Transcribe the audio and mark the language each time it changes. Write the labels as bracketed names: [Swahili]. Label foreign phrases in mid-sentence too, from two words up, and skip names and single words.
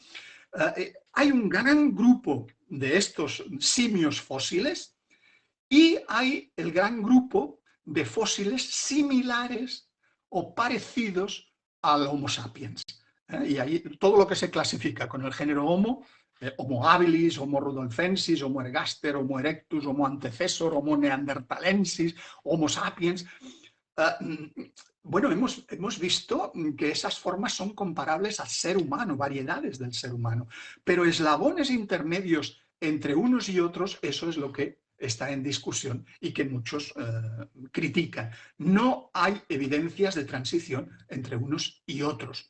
[Spanish] Hay un gran grupo de estos simios fósiles y hay el gran grupo de fósiles similares o parecidos al Homo sapiens. Y ahí todo lo que se clasifica con el género Homo, Homo habilis, Homo rudolfensis, Homo ergaster, Homo erectus, Homo antecessor, Homo neanderthalensis, Homo sapiens. Bueno, hemos visto que esas formas son comparables al ser humano, variedades del ser humano, pero eslabones intermedios entre unos y otros, eso es lo que está en discusión y que muchos critican. No hay evidencias de transición entre unos y otros.